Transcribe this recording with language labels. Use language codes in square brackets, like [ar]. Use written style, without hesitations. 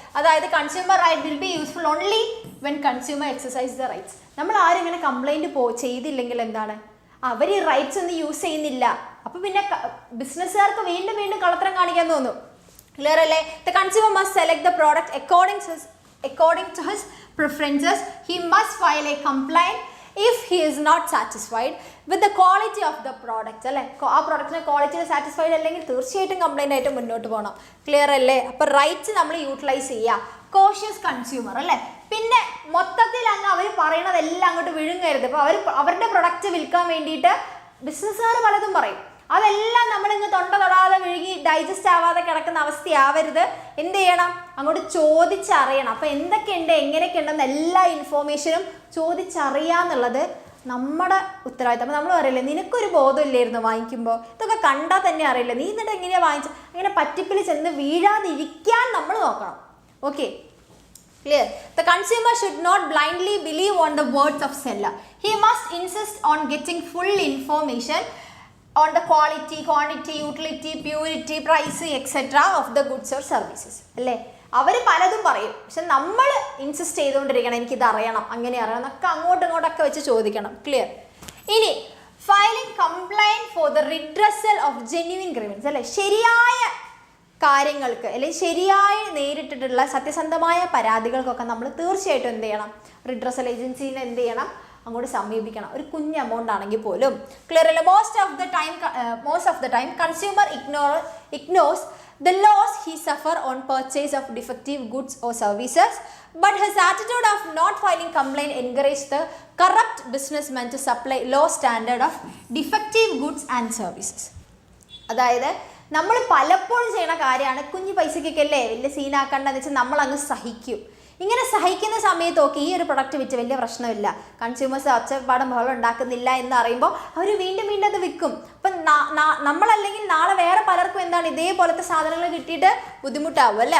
[ml] അതായത് [en] Consumer right will be useful only when consumer exercise the rights. [ml] നമ്മൾ ആരും ഇങ്ങനെ കംപ്ലൈൻറ്റ് ചെയ്തില്ലെങ്കിൽ എന്താണ്, അവർ ഈ റൈറ്റ്സ് ഒന്നും യൂസ് ചെയ്യുന്നില്ല. അപ്പോൾ പിന്നെ ബിസിനസ്സുകാർക്ക് വീണ്ടും വീണ്ടും കള്ളത്തരം കാണിക്കാൻ തോന്നും. ക്ലിയർ അല്ലേ? [en] The consumer must select the product according to his preferences. He must file a complaint if he is not satisfied with the quality of the product [ml] അല്ലേ. ആ പ്രോഡക്റ്റിന് ക്വാളിറ്റിയിൽ സാറ്റിസ്ഫൈഡ് അല്ലെങ്കിൽ തീർച്ചയായിട്ടും കംപ്ലൈൻ്റ് ആയിട്ട് മുന്നോട്ട് പോകണം. ക്ലിയർ അല്ലേ? അപ്പോൾ റൈറ്റ്സ് നമ്മൾ യൂട്ടിലൈസ് ചെയ്യുക. കോഷ്യസ് കൺസ്യൂമർ അല്ലേ. പിന്നെ മൊത്തത്തിൽ അങ്ങ് അവർ പറയണതെല്ലാം അങ്ങോട്ട് വിഴുങ്ങരുത്. ഇപ്പോൾ അവരുടെ പ്രൊഡക്റ്റ് വിൽക്കാൻ വേണ്ടിയിട്ട് ബിസിനസ്സുകാർ പലതും പറയും, അതെല്ലാം നമ്മളിങ്ങ് തൊടാതെ വിഴുങ്ങി ഡൈജസ്റ്റ് ആവാതെ കിടക്കുന്ന അവസ്ഥയാവരുത്. എന്ത് ചെയ്യണം, അങ്ങോട്ട് ചോദിച്ചറിയണം. അപ്പോൾ എന്തൊക്കെയുണ്ട് എങ്ങനെയൊക്കെ ഉണ്ടെന്ന് എല്ലാ ഇൻഫോർമേഷനും ചോദിച്ചറിയാന്നുള്ളത് നമ്മുടെ ഉത്തരവാദിത്തം. അപ്പോൾ നമ്മൾ പറയില്ലേ, നിനക്കൊരു ബോധമില്ലായിരുന്നു വാങ്ങിക്കുമ്പോൾ, ഇതൊക്കെ കണ്ടാൽ തന്നെ അറിയില്ല, നീ എന്നിട്ട് എങ്ങനെയാണ് വാങ്ങിച്ചത്, അങ്ങനെ പറ്റിപ്പിൽ ചെന്ന് വീഴാതിരിക്കാൻ നമ്മൾ നോക്കണം. [en] Okay clear. The consumer should not blindly believe on the words of seller. He must insist on getting full information on the quality, quantity, utility, purity, price, etc. of the goods or services. [ml] അല്ലേ, അവർ പലതും പറയും, പക്ഷെ നമ്മൾ insist ചെയ്തുകൊണ്ടിരിക്കണം, എനിക്കിത് അറിയണം, അങ്ങനെ അറിയണം എന്നൊക്കെ അങ്ങോട്ടൊക്കെ വെച്ച് ചോദിക്കണം. ക്ലിയർ. ഇനി [en] filing complaint for the redressal of genuine grievance [ml] അല്ലേ, ശരിയായ കാര്യങ്ങൾക്ക് അല്ലെങ്കിൽ ശരിയായി നേരിട്ടിട്ടുള്ള സത്യസന്ധമായ പരാതികൾക്കൊക്കെ നമ്മൾ തീർച്ചയായിട്ടും എന്ത് ചെയ്യണം, റിഡ്രസൽ ഏജൻസീനെ എന്ത് ചെയ്യണം, അങ്ങോട്ട് സമീപിക്കണം. ഒരു കുഞ്ഞ് എമൗണ്ട് ആണെങ്കിൽ പോലും. ക്ലിയർ അല്ലേ? [en] Most of the time consumer ignores the loss he suffer on purchase of defective goods or services, but his attitude of not filing complaint encourage the corrupt businessman to supply low standard of defective goods and services. [ml] അതായത് നമ്മൾ പലപ്പോഴും ചെയ്യുന്ന കാര്യമാണ്, കുഞ്ഞു പൈസക്കൊക്കെ അല്ലേ വലിയ സീനാക്കണ്ടെന്ന് വെച്ചാൽ നമ്മൾ അങ്ങ് സഹിക്കും. ഇങ്ങനെ സഹിക്കുന്ന സമയത്തൊക്കെ ഈ ഒരു പ്രൊഡക്റ്റ് വിറ്റ് വലിയ പ്രശ്നമില്ല, കൺസ്യൂമേഴ്സ് ഒച്ചപ്പാടും ബഹളം ഉണ്ടാക്കുന്നില്ല എന്ന് അറിയുമ്പോൾ അവർ വീണ്ടും അത് വിൽക്കും. അപ്പം നമ്മളല്ലെങ്കിൽ നാളെ വേറെ പലർക്കും എന്താണ് ഇതേപോലത്തെ സാധനങ്ങൾ കിട്ടിയിട്ട് ബുദ്ധിമുട്ടാവും അല്ലേ.